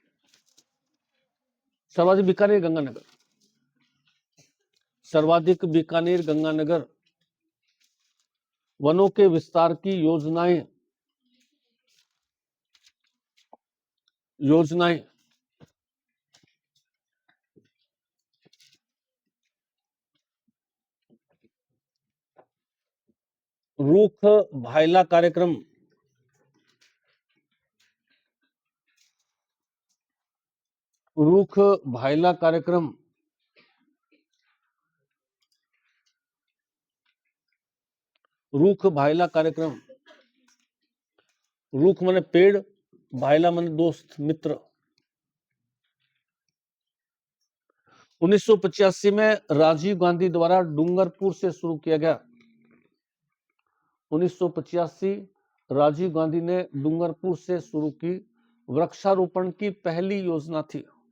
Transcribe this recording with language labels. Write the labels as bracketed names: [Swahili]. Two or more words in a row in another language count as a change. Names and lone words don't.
[Hindi] सर्वाधिक बीकानेर गंगानगर, सर्वाधिक बीकानेर गंगानगर। वनों के विस्तार की योजनाएं, योजनाएं। रूख भायला कार्यक्रम, रूख भायला कार्यक्रम। रूख भायला कार्यक्रम। रूख माने पेड़, भायला माने दोस्त, मित्र। 1985 में राजीव गांधी द्वारा डूंगरपुर से शुरू किया गया। 1985 राजीव गांधी ने डूंगरपुर से शुरू की वृक्षारोपण की पहली योजना थी।